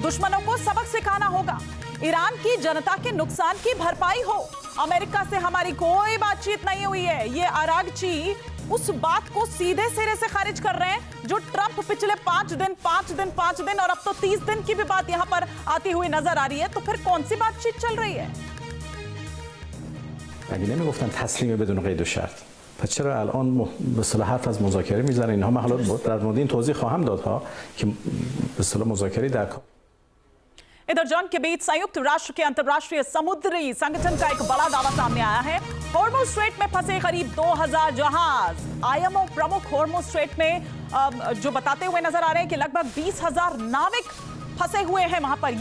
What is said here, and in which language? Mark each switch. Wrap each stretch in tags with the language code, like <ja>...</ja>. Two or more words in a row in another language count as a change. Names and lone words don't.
<hi>दुश्मनों को सबक सिखाना होगा, ईरान की जनता के नुकसान की भरपाई हो। अमेरिका से हमारी कोई बातचीत नहीं हुई है। ये अरागची उस बात को सीधे सिरे से खारिज कर रहे हैं जो ट्रंप पिछले 5 दिन और अब तो 30 दिन की भी बात यहां पर आती हुई नजर आ रही है। तो फिर कौन सी बातचीत चल रही है?</hi> <fa>اگه نمیگفتن تسلیم بدون قید و شرط پس چرا الان به اصطلاح حرف از مذاکره میزنن؟ اینها من حالا در مورد این توضیح خواهم داد ها که به اصطلاح مذاکره در</fa> <hi>इधर जंग के बीच संयुक्त राष्ट्र के अंतर्राष्ट्रीय समुद्री संगठन का एक बड़ा दावा सामने आया है। हॉर्मुज़ स्ट्रेट में फंसे करीब 2000 जहाज। आईएमओ प्रमुख हॉर्मुज़ स्ट्रेट में जो बताते हुए नजर आ रहे हैं कि लगभग 20,000 नाविक फंसे हुए हैं वहां पर।</hi>